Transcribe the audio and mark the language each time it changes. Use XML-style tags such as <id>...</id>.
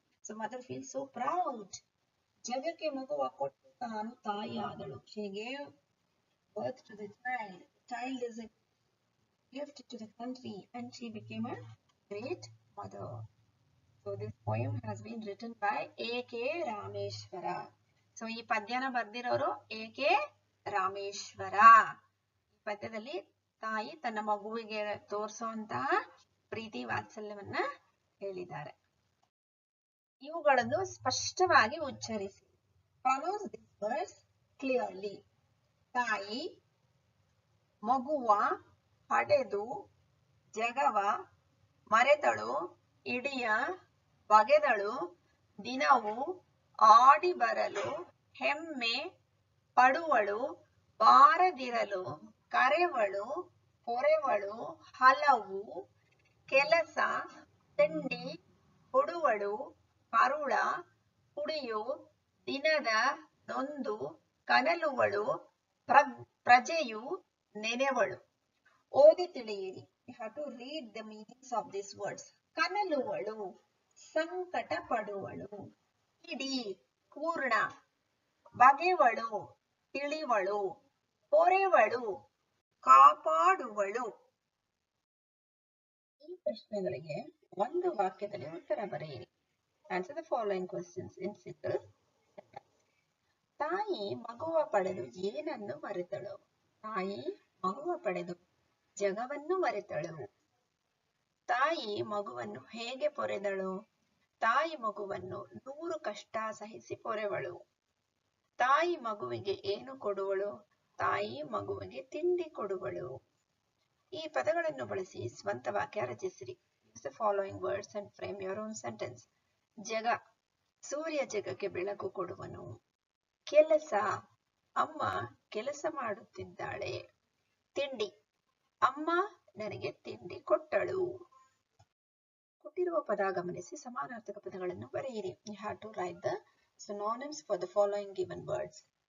<en>So mother feels so proud.</en> <kn>ಜಗಕ್ಕೆ ಮಗುವ ಕೊಟ್ಟು ತಾನು ತಾಯಿ ಆದಳು.</kn> <en>She gave birth to the child. The child is a gift to the country and she became a great mother. So this poem has been written by A.K. Rameshwara.</en> <kn>So ಈ ಪದ್ಯನ ಬರ್ದಿರೋರು A.K. Rameshwara. ಈ ಪದ್ಯದಲ್ಲಿ ತಾಯಿ ತನ್ನ ಮಗುವಿಗೆ ತೋರಿಸುವಂತಹ ಪ್ರೀತಿ ವಾತ್ಸಲ್ಯವನ್ನ ಹೇಳಿದ್ದಾರೆ. ಇವುಗಳನ್ನು ಸ್ಪಷ್ಟವಾಗಿ ಉಚ್ಚರಿಸಿ.</kn> <en>Pronounce these words clearly.</en> <kn>ತಾಯಿ, ಮಗುವ ಹಡೆದು ಜಗವ ಮರೆತಳು, ಇಡಿಯ ಬಗೆದಳು, ದಿನವು ಆಡಿ ಬರಲು ಹೆಮ್ಮೆ ಪಡುವಳು, ಬಾರದಿರಲು ಕರೆವಳು, ಪೊರೆವಳು, ಹಲವು ಕೆಲಸ ತಿಂಡಿ ಕೊಡುವಳು, ಕರುಳ ಕುಡಿಯು, ದಿನದ ನೊಂದು ಕನಲುವಳು, ಪ್ರಜೆಯು ನೆನೆವಳು. ಓದಿ ತಿಳಿಯಿರಿ.</kn> <en>You have to read the meanings of these words.</en> <kn>ಕನಲುವಳು, ಸಂಕಟ ಪಡುವಳು. ಇಡೀ, ಪೂರ್ಣ. ಬಗೆವಳು, ತಿಳಿವಳು. ಪೊರೆವಳು, ಕಾಪಾಡುವಳು. ಈ ಪ್ರಶ್ನೆಗಳಿಗೆ ಒಂದು ವಾಕ್ಯದಲ್ಲಿ ಉತ್ತರ ಬರೆಯಿರಿ.</kn> <en>Answer the following questions in single sentence.</en> <kn>ತಾಯಿ ಮಗುವ ಪಡೆದು ಏನನ್ನು ಮರೆತಳು? ತಾಯಿ ಮಗುವ ಪಡೆದು ಜಗವನ್ನು ಮರೆತಳು. ತಾಯಿ ಮಗುವನ್ನು ಹೇಗೆ ಪೊರೆದಳು? ತಾಯಿ ಮಗುವನ್ನು 100 ಕಷ್ಟ ಸಹಿಸಿ ಪೊರೆವಳು. ತಾಯಿ ಮಗುವಿಗೆ ಏನು ಕೊಡುವಳು? ತಾಯಿ ಮಗುವಿಗೆ ತಿಂಡಿ ಕೊಡುವಳು. ಈ ಪದಗಳನ್ನು ಬಳಸಿ ಸ್ವಂತ ವಾಕ್ಯ ರಚಿಸಿರಿ.</kn> <en>Use the following words and frame your own sentence.</en> <kn>ಜಗ, ಸೂರ್ಯ ಜಗಕ್ಕೆ ಬೆಳಕು ಕೊಡುವನು. ಕೆಲಸ, ಅಮ್ಮ ಕೆಲಸ ಮಾಡುತ್ತಿದ್ದಾಳೆ. ತಿಂಡಿ, ಅಮ್ಮ ನನಗೆ ತಿಂಡಿ ಕೊಟ್ಟಳು. ಕೊಟ್ಟಿರುವ ಪದ ಗಮನಿಸಿ ಸಮಾನಾರ್ಥಕ ಪದಗಳನ್ನು ಬರೆಯಿರಿ.</kn> <en>You have to write the synonyms for the following given words.</en>